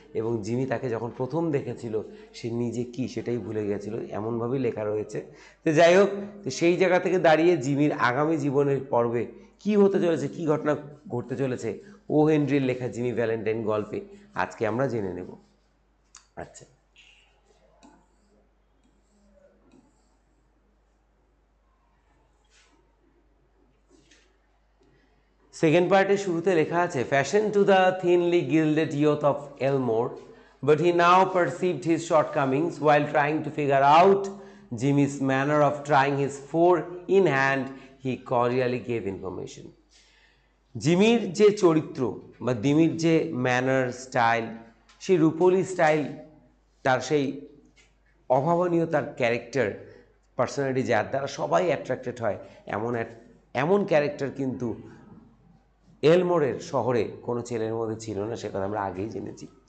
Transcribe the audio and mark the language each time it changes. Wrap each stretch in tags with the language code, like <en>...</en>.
<bn>এবং জিমি তাকে যখন প্রথম দেখেছিল সে নিজে কি সেটাই ভুলে গেছিল, এমনভাবেই লেখা রয়েছে। তো যাই হোক, তো সেই জায়গা থেকে দাঁড়িয়ে জিমির আগামী জীবনের পর্বে কি হতে চলেছে, কি ঘটনা ঘটতে চলেছে ও হেনরির লেখা জিমি ভ্যালেন্টাইন গল্পে আজকে আমরা জেনে নেব। আচ্ছা, সেকেন্ড পার্টের শুরুতে লেখা আছে,</bn> <en>Fashion to the thinly gilded youth of Elmore, but he now perceived his shortcomings while trying to figure out Jimmy's manner of trying his four in hand. He cordially gave information.</en> <bn>জিমির যে চরিত্র বা জিমির যে manner style, সেই রূপলি style, তার সেই অভাবনীয় তার character personality, যার দ্বারা সবাই অ্যাট্রাক্টেড হয়, এমন ক্যারেক্টার কিন্তু এলমোরের শহরে কোনো ছেলের মধ্যে ছিল না, সে কথা আমরা আগেই জেনেছি।</bn>